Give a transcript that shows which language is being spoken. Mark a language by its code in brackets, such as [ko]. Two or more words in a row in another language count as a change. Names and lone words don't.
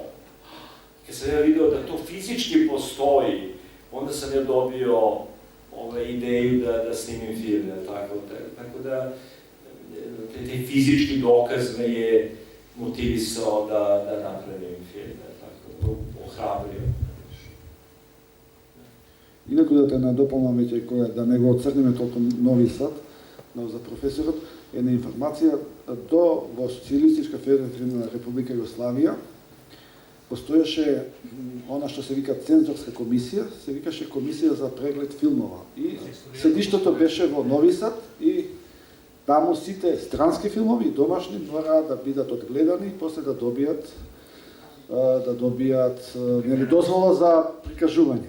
[sr] Kad sam ja video da to fizički postoji, onda sam ja dobio ideju da snimim film, tako da taj fizički dokaz me je motivisao da napravim film, tako ohrabrio. [mk] Инаку да те надополнам веќе која да не го отцрниме толку Нови Сад, но за професорот една информација до во Социјалистичка федеративна република Југославија постоеше она што се вика цензорска комисија, се викаше комисија за преглед филмова и седиштото беше во Нови Сад и таму сите странски филмови и домашни мора да бидат одгледани и после да добијат нели дозвола за прикажување.